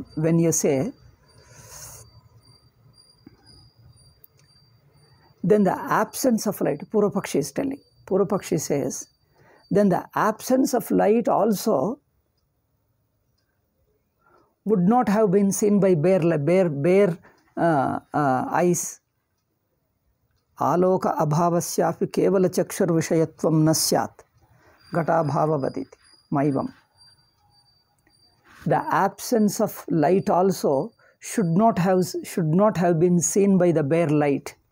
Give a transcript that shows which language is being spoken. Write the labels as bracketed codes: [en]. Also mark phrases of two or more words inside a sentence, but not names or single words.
[en] When you say, then the absence of light, Purvapakshi is telling. Purvapakshi says, then the absence of light also would not have been seen by bare eyes. [sa] आलोक अभावस्यापि केवल चक्षुर् विषयत्वं नस्यात् घट भाववदिति मैवम्. [en] The absence of light also should not have been seen by the bare light.